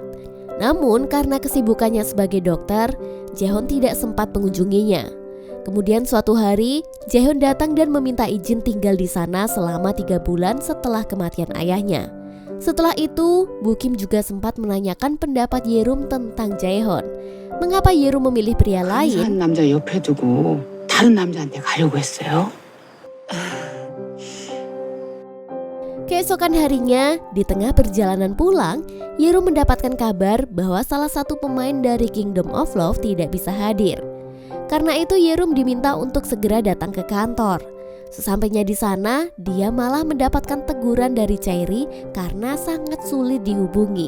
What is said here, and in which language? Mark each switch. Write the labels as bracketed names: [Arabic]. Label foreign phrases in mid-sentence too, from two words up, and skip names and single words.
[Indonesian] Namun karena kesibukannya sebagai dokter, Jaehoon tidak sempat mengunjunginya. Kemudian suatu hari, Jaehoon datang dan meminta izin tinggal di sana selama 3 bulan setelah kematian ayahnya. Setelah itu, Bu Kim juga sempat menanyakan pendapat Yerum tentang Jaehoon. Mengapa Yerum memilih pria lain? [Korean] 남자 옆에 두고 다른 남자한테 가려고 했어요? [Indonesian] Keesokan harinya, di tengah perjalanan pulang, Yerum mendapatkan kabar bahwa salah satu pemain dari Kingdom of Love tidak bisa hadir. Karena itu Yerum diminta untuk segera datang ke kantor. Sesampainya di sana, dia malah mendapatkan teguran dari Chaeri karena sangat sulit dihubungi.